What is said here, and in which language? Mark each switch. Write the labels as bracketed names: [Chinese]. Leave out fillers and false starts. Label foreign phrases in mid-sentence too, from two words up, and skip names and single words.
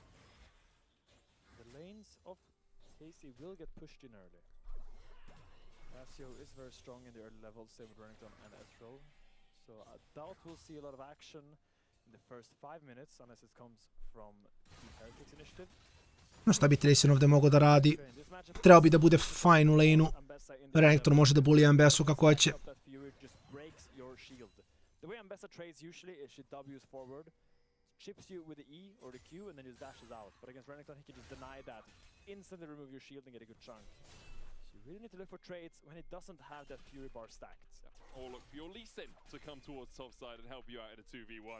[English] The lanes of KC will get pushed in early. Cassio is very strong in the early levels, same with Renekton and Ezreal. So I doubt we'll see a lot of action in the first 5 minutes, unless it comes from Team Heretics initiative. [Serbian] No šta bi Tracer ovdje mogao da radi? Trebao bi da bude fine u laneu. Renekton može da bully Ambessu kako hoće. [English] The way Ambessa trades usually is she W's forward, chips you with the E or the Q, and then just dashes out. But against Renekton, he can just deny that, instantly remove your shield and get a good chunk. So you really need to look for trades when it doesn't have that Fury bar stacked. Or look for your Lee Sin to come towards top side and help you out in a 2v1.